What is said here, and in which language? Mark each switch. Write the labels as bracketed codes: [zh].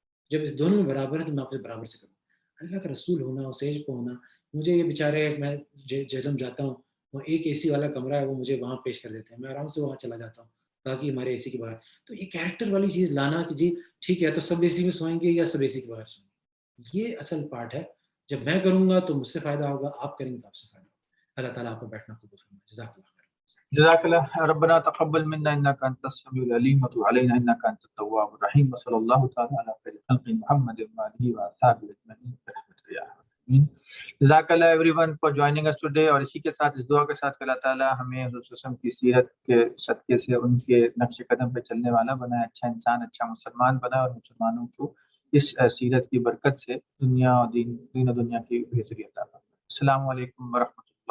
[ur] جب اس دونوں میں برابر ہے تو میں آپ سے برابر سے کروں. اللہ کا رسول ہونا, اس ایج پہ ہونا, مجھے یہ بیچارے, میں جہلم جاتا ہوں, وہ ایک اے سی والا کمرہ ہے وہ مجھے وہاں پیش کر دیتے ہیں, میں آرام سے وہاں چلا جاتا ہوں تاکہ ہمارے اے سی کے باہر. تو یہ کیریکٹر والی چیز لانا کہ جی ٹھیک ہے تو سب اے سی میں سوئیں گے یا سب اے سی کے باہر سوئیں گے, یہ اصل پارٹ ہے. جب میں کروں گا تو مجھ سے فائدہ ہوگا, آپ کریں گے تو آپ سے فائدہ ہوگا. اللہ تعالیٰ آپ کو بیٹھنا قبول فرمائے. جزاک اللہ خیر. [ar] جزاك الله ربنا تقبل منا انك انت السميع العليم وتب علينا انك انت التواب الرحيم وصلى الله تعالى على خير خلق محمد واله واصحابه اجمعين برحمتك يا ارحم الراحمين. [en] جزاک اللہ everyone for joining us today. [ur] اور اسی کے ساتھ اس دعا کے ساتھ کہ اللہ تعالیٰ ہمیں حضور صلی اللہ علیہ وسلم کی سیرت کے صدقے سے ان کے نقش قدم پہ چلنے والا بنائے, اچھا انسان, اچھا مسلمان بنائے, اور مسلمانوں کو اس سیرت کی برکت سے دنیا اور دین و دنیا کی بہتری عطا فرمائے. السلام علیکم ورحمۃ اللہ.